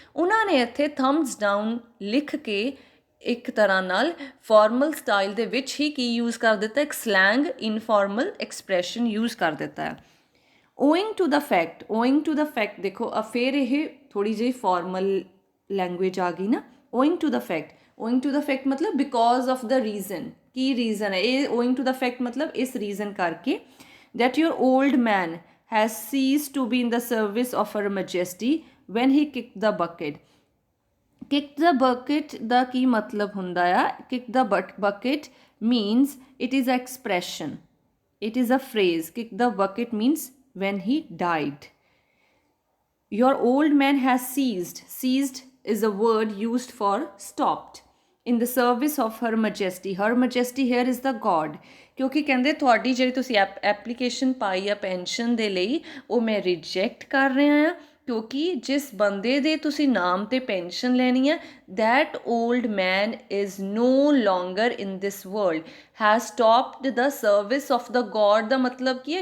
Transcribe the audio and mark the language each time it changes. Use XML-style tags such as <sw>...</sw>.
<pa>ਉਹਨਾਂ ਨੇ ਇੱਥੇ ਥੰਬਸ ਡਾਊਨ ਲਿਖ ਕੇ ਇੱਕ ਤਰ੍ਹਾਂ ਨਾਲ ਫਾਰਮਲ ਸਟਾਈਲ ਦੇ ਵਿੱਚ ਹੀ ਕੀ ਯੂਜ਼ ਕਰ ਦਿੱਤਾ, ਇੱਕ ਸਲੈਂਗ ਇਨਫਾਰਮਲ ਐਕਸਪ੍ਰੈਸ਼ਨ ਯੂਜ਼ ਕਰ ਦਿੱਤਾ ਹੈ.</pa> <en>owing to the fact</en> <pa>ਦੇਖੋ ਫਿਰ ਇਹ ਥੋੜ੍ਹੀ ਜਿਹੀ ਫਾਰਮਲ ਲੈਂਗੁਏਜ ਆ ਗਈ ਨਾ.</pa> <en>owing to the fact</en> <pa>ਮਤਲਬ</pa> <en>Because of the reason.</en> <pa>Ki reason ਹੈ ਇਹ ਓਇੰਗ ਟੂ ਦਾ ਫੈਕਟ ਮਤਲਬ ਇਸ ਰੀਜ਼ਨ ਕਰਕੇ</pa> <en>that your old man has ceased to be in the service of Her Majesty when he kicked the bucket. Kick the bucket</en> <pa>ਦਾ ਕੀ ਮਤਲਬ ਹੁੰਦਾ ਆ?</pa> <en>Kick the bucket means it is an expression, it is a phrase. Kick the bucket means when he died. Your old man has ceased is a word used for stopped in the service of Her Majesty. Her Majesty here is the God.</en> <pa>ਕਿਉਂਕਿ ਕਹਿੰਦੇ ਤੁਹਾਡੀ ਜਿਹੜੀ ਤੁਸੀਂ application ਪਾਈ ਆ pension ਦੇ ਲਈ ਉਹ ਮੈਂ ਰਿਜੈਕਟ ਕਰ ਰਿਹਾ ਹਾਂ ਕਿਉਂਕਿ ਜਿਸ ਬੰਦੇ ਦੇ ਤੁਸੀਂ ਨਾਮ 'ਤੇ ਪੈਨਸ਼ਨ ਲੈਣੀ ਹੈ</pa> <en>that old man is no longer in this world, has stopped the service of the God.</en> <pa>ਦਾ ਮਤਲਬ ਕੀ ਹੈ?</pa>